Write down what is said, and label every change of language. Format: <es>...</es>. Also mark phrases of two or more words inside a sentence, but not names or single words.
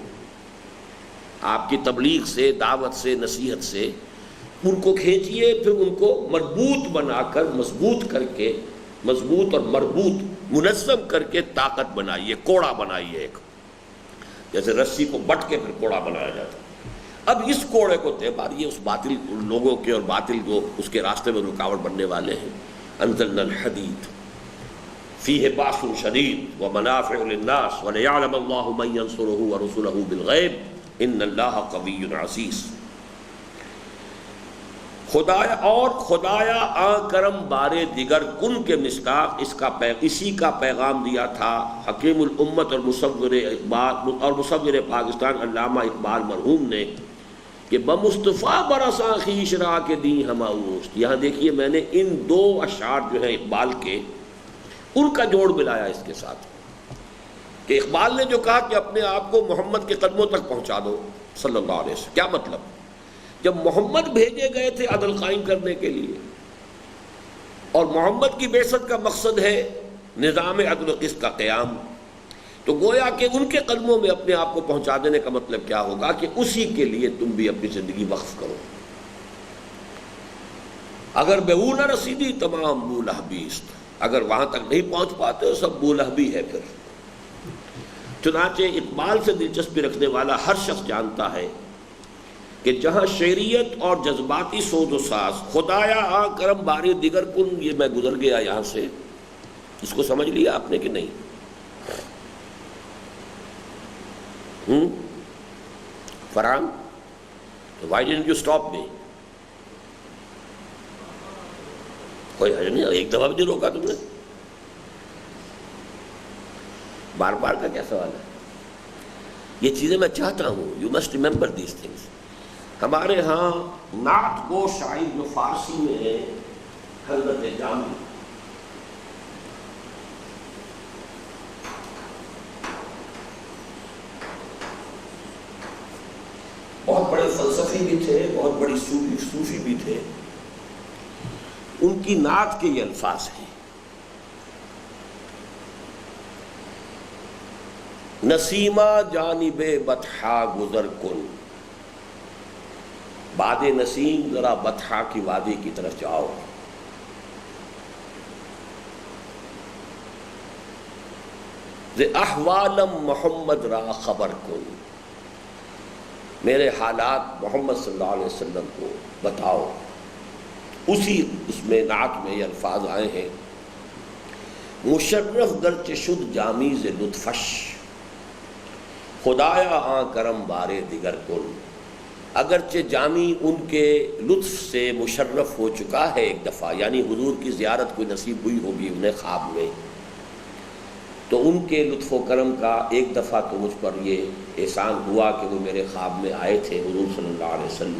<ur>آپ کی تبلیغ سے، دعوت سے، نصیحت سے ان کو کھینچیے، پھر ان کو مربوط بنا کر، مضبوط کر کے، مضبوط اور مربوط منظم کر کے طاقت بنائیے، کوڑا بنائیے. ایک جیسے رسی کو بٹ کے پھر کوڑا بنایا جاتا ہے. اب اس کوڑے کو طے ماریے اس باطل لوگوں کے اور باطل جو اس کے راستے میں رکاوٹ بننے والے ہیں.</ur> <ar>انزلنا الحدید فیہ باس شدید ومنافع للناس ولیعلم اللہ من ینصرہ ورسلہ بالغیب ان اللہ قوی عزیز.</ar> <fa>خدایا اور خدایا آن کرم بارے دیگر کن</fa> <ur>کے مصداق اسی کا پیغام دیا تھا حکیم الامت اور مصور پاکستان علامہ اقبال مرحوم نے کہ</ur> <fa>بمصطفیٰ برساں خویش را کے دی ہم اوست.</fa> <ur>یہاں دیکھیے میں نے ان دو اشعار جو ہیں اقبال کے، ان کا جوڑ ملایا اس کے ساتھ کہ اقبال نے جو کہا کہ اپنے آپ کو محمد کے قدموں تک پہنچا دو</ur> <ar>صلی اللہ علیہ وسلم.</ar> <ur>کیا مطلب؟ جب محمد بھیجے گئے تھے عدل قائم کرنے کے لیے اور محمد کی بعثت کا مقصد ہے نظام عدل و قسط کا قیام، تو گویا کہ ان کے قدموں میں اپنے آپ کو پہنچا دینے کا مطلب کیا ہوگا کہ اسی کے لیے تم بھی اپنی زندگی وقف کرو۔</ur> <fa>اگر بے وہ نہ رسیدی تمام بو لہبی است،</fa> <ur>اگر وہاں تک نہیں پہنچ پاتے تو سب بو لہبی ہے پھر۔ چنانچہ اقبال سے دلچسپی رکھنے والا ہر شخص جانتا ہے کہ جہاں شعریت اور جذباتی سوز و ساز،</ur> <fa>خدایا آ کرم باری دیگر کن،</fa> <ur>یہ میں گزر گیا یہاں سے، اس کو سمجھ لیا آپ نے کہ نہیں؟ فرحان،</ur> <en>Why didn't you stop me?</en> <ur>کوئی حرج نہیں، ایک دفعہ بھی نہیں روکا تم نے، بار بار کا کیا سوال ہے؟ یہ چیزیں میں چاہتا ہوں،</ur> <en>You must remember these things.</en> <ur>ہمارے ہاں نعت گو شاعر جو فارسی میں ہے حضرت جامی، بہت بڑے فلسفی بھی تھے، بہت بڑی صوفی بھی تھے، ان کی نعت کے یہ الفاظ ہیں:</ur> <fa>نسیمہ جانب بطحا گزر کن،</fa> <ur>باد نسیم ذرا بطحا کی وادی کی طرف جاؤ،</ur> <fa>ز احوالم محمد را خبر کن،</fa> <ur>میرے حالات محمد</ur> <ar>صلی اللہ علیہ وسلم</ar> <ur>کو بتاؤ۔ اسی اس میں نعت میں یہ الفاظ آئے ہیں:</ur> <fa>مشرف گرچہ شد جامی ز لطفش، خدایا آں کرم بارے دیگر کن،</fa> <ur>اگرچہ جامی ان کے لطف سے مشرف ہو چکا ہے ایک دفعہ، یعنی حضور کی زیارت کوئی نصیب ہوئی ہوگی انہیں خواب میں، تو ان کے لطف و کرم کا ایک دفعہ تو مجھ پر یہ احسان ہوا کہ وہ میرے خواب میں آئے تھے حضور</ur> <ar>صلی اللہ علیہ وسلم۔</ar>